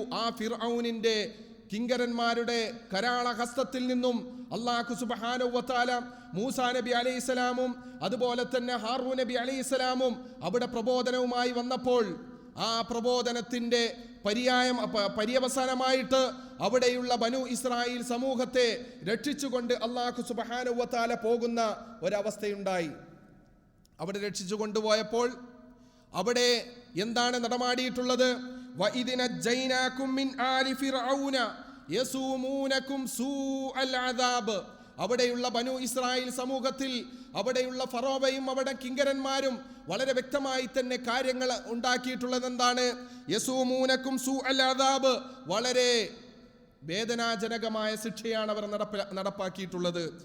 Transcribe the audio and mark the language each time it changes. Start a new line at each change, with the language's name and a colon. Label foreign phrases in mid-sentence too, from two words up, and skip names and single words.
Malayalam: ആ ഫിർഔനിന്റെ കിങ്കരന്മാരുടെ കരാളഹസ്തത്തിൽ നിന്നും അല്ലാഹു
Arabic: سبحانه وتعالى
Malayalam: മൂസാ നബി അലൈഹിസ്സലാമും അതുപോലെ തന്നെ ഹാറൂൻ നബി അലൈഹിസ്സലാമും അവിടെ പ്രബോധനവുമായി വന്നപ്പോൾ ആ പ്രബോധനത്തിന്റെ പര്യവസാനമായിട്ട് അവിടെയുള്ള ബനു ഇസ്രായേൽ സമൂഹത്തെ രക്ഷിച്ചുകൊണ്ട് അല്ലാഹു
Arabic: سبحانه وتعالى
Malayalam: പോകുന്ന ഒരവസ്ഥയുണ്ടായി. അവിടെ രക്ഷിച്ചു കൊണ്ടുപോയപ്പോൾ അവിടെ എന്താണ് നടമാടിയിട്ടുള്ളത്?
Arabic: وَإِذْ نَجَّيْنَاكُمْ مِنْ آلِ فِرْعَوْنَ يَسُومُونَكُمْ سُوءَ الْعَذَابِ,
Malayalam: അവിടെയുള്ള ബനു ഇസ്രായേൽ സമൂഹത്തിൽ അവിടെയുള്ള ഫറോവയും അവിടെ കിങ്കരന്മാരും വളരെ വ്യക്തമായി തന്നെ കാര്യങ്ങൾ ഉണ്ടാക്കിയിട്ടുള്ളത് എന്താണ്?
Arabic: يسومونكم سوء العذاب,
Malayalam: വളരെ വേദനാജനകമായ ശിക്ഷയാണ് അവർ നടപ്പാക്കിയിട്ടുള്ളത്.